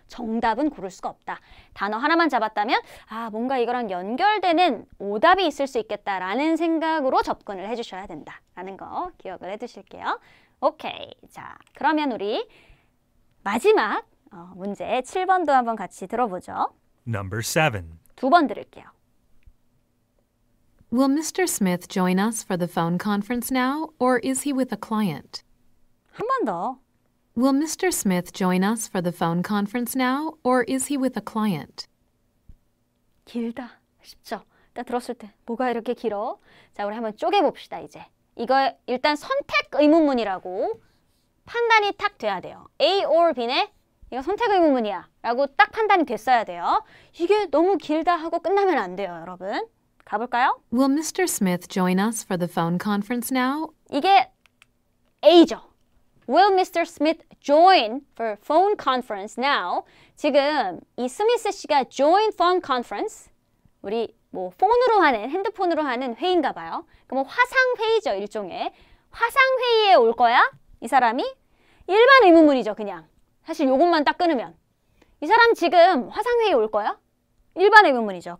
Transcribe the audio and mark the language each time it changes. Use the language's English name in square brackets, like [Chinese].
[Korean] 정답은 고를 수가 없다. 단어 하나만 잡았다면 뭔가 이거랑 연결되는 오답이 있을 수 있겠다라는 생각으로 접근을 해주셔야 된다라는 거 기억을 해두실게요. 오케이. 자, 그러면 우리 마지막 문제 7번도 한번 같이 들어보죠. [English] Number 7. [Korean] 2번 들을게요. [English] Will Mr. Smith join us for the phone conference now, or is he with a client? [Korean] 한 번 더. [English] Will Mr. Smith join us for the phone conference now, or is he with a client? [Korean] 길다. 쉽죠? 딱 들었을 때 뭐가 이렇게 길어? 자, 우리 한번 쪼개봅시다, 이제. 이거 일단 선택 의문문이라고 판단이 딱 돼야 돼요. A or B네 이거 선택 의문문이야 라고 딱 판단이 됐어야 돼요. 이게 너무 길다 하고 끝나면 안 돼요, 여러분. 가볼까요? [English] Will Mr. Smith join us for the phone conference now? [Korean] 이게 A죠. [English] Will Mr. Smith join for phone conference now? [Korean] 지금 이 스미스 씨가 join phone conference 우리 뭐 폰으로 하는 핸드폰으로 하는 회의인가 봐요. 그럼 화상 회의죠, 일종의. 화상 회의에 올 거야? 이 사람이 일반 의문문이죠, 그냥. 사실 요것만 딱 끊으면 이 사람 지금 화상 회의에 올 거야? 일반 의문문이죠.